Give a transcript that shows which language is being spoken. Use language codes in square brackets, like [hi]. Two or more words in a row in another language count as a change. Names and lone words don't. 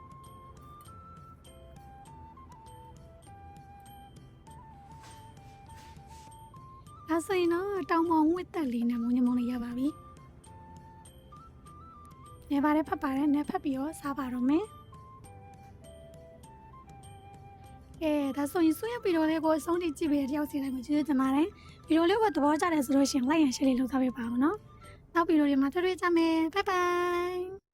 [my] ဒါဆိုရင်တော့တောင်ပေါ်ဝစ်တက်လေးနဲ့မုံညင်းမုံလေးရပါပြီနေပါတယ်ဖတ်ပါတယ်နေဖတ်ပြီးတော့စားပါတော့မယ်ဒါဆိုရင်ဆွေးရဗီဒီယိုလေးကိုအဆုံးထိကြည့်ပေးတဲ့တယောက်စီတိုင်းကိုကျေးဇူးတင်ပါတယ်ဗီဒီယိုလေးကိုသဘောကျတယ်ဆိုလို့ရှိရင် [en] like and share [my] လေးလုပ်ထားပေးပါဦးနော်နောက်ဗီဒီယိုတွေမှာတွေ့ကြမယ်ဘိုင်ဘိုင်